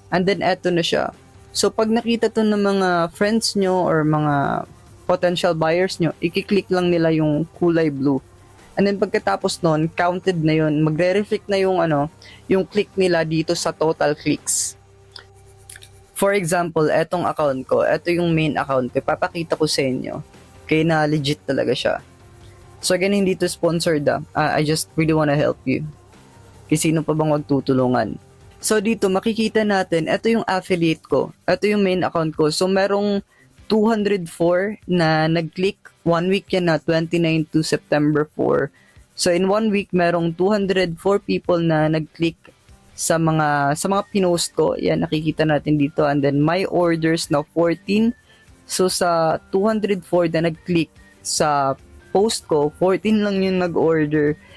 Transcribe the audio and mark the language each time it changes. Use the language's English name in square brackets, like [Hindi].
[Filipino] And then, eto na siya. So, pag nakita to ng mga friends nyo or mga potential buyers nyo, i-click lang nila yung kulay blue. And then pagkatapos nun, counted na yun. Magre-reflect na yung click nila dito sa total clicks. For example, etong account ko, eto yung main account ko. Papakita ko sa inyo. Kaya na legit talaga siya. [English] So again, [Filipino] hindi to [English] sponsored I just really wanna help you. [Filipino] Kasi sino pa bang magtutulungan? So dito, makikita natin, eto yung affiliate ko. Eto yung main account ko. So merong 204 na nag-click. 1 week yan na 29 to September 4. So in 1 week merong 204 people na nag-click sa mga pinost ko. Yan, nakikita natin dito. And then my orders na 14. So sa 204 na nag-click sa post ko, 14 lang yung nag-order.